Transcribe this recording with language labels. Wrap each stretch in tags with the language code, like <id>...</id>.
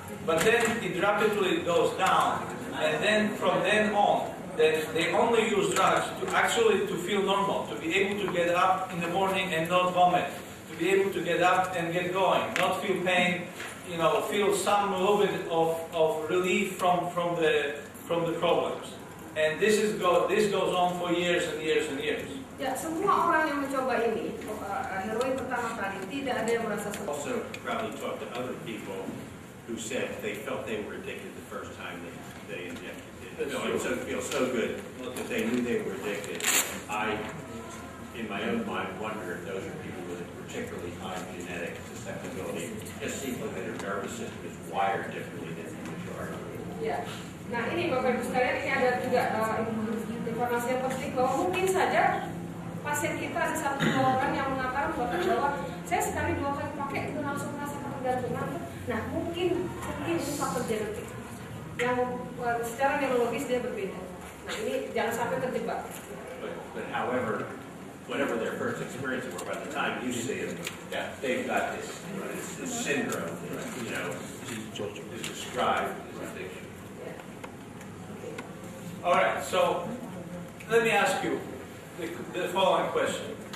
<en>But then it rapidly goes down. And then from then on, they only use drugs to feel normal, to be able to get up in the morning and not vomit, to be able to get up and get going, not feel pain, feel some little bit of relief from the problems. And this goes on for years and years and years.</en> <id>Ya, semua orang yang mencoba ini heroin pertama kali tidak ada yang merasa senang.</id> <en>Also, probably talked to other people who said they felt they were addicted the first time they injected it. It feels so good that they knew they were addicted. I, in my own mind, wonder if those are people with a particularly high genetic susceptibility. Just seems like their nervous system is wired differently than the majority.</en> <id>Ya, nah ini Bapak Ibu sekalian, ini ada juga informasi yang penting bahwa mungkin saja pasien kita ada 1-2 orang yang mengatakan bahwa saya sekali 2 kali pakai itu langsung merasakan ketergantungan. Nah mungkin ini faktor genetik yang secara neurologis dia berbeda. Nah ini jangan sampai terjebak.</id> <en>But however, whatever their first experiences were, by the time you see them, they've got this, this syndrome, you know, is described as addiction. All right, so let me ask you the following question.</en>